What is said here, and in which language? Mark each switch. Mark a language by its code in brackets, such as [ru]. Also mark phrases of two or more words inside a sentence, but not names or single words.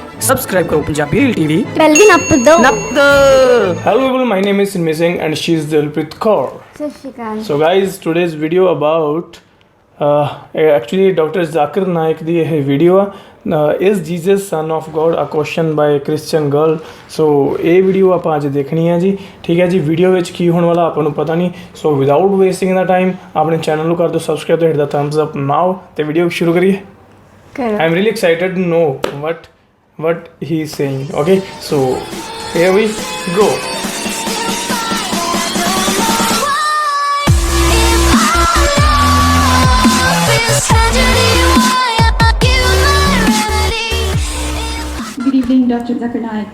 [hi] सब्सक्राइब करो पंजाबी रील टीवी बेल भी नप दो [en] Hello people, my name is Sinmi Singh and she is Dilpreet Kaur. [pa] ਸਤ ਸ੍ਰੀ ਅਕਾਲ [en] So guys, today's video about actually Dr. Zakir Naik [pa] ਦੀ ਇਹ ਵੀਡੀਓ ਆ [en] is Jesus son of God a question by a Christian girl. [pa] So ਇਹ ਵੀਡੀਓ ਆਪਾਂ ਅੱਜ ਦੇਖਣੀ ਹੈ ਜੀ, ਠੀਕ ਹੈ ਜੀ। ਵੀਡੀਓ ਵਿੱਚ ਕੀ ਹੋਣ ਵਾਲਾ ਆਪਾਂ ਨੂੰ ਪਤਾ ਨਹੀਂ, ਸੋ [en] without wasting the time [pa] ਆਪਣੇ ਚੈਨਲ ਨੂੰ ਕਰ ਦਿਓ ਸਬਸਕ੍ਰਾਈਬ ਤੇ [en] hit the thumbs up now [pa] ਤੇ ਵੀਡੀਓ ਸ਼ੁਰੂ ਕਰੀਏ। [en] I am really excited to know what he is saying. Okay, so here we go. Good evening, Dr. Zakir Naik.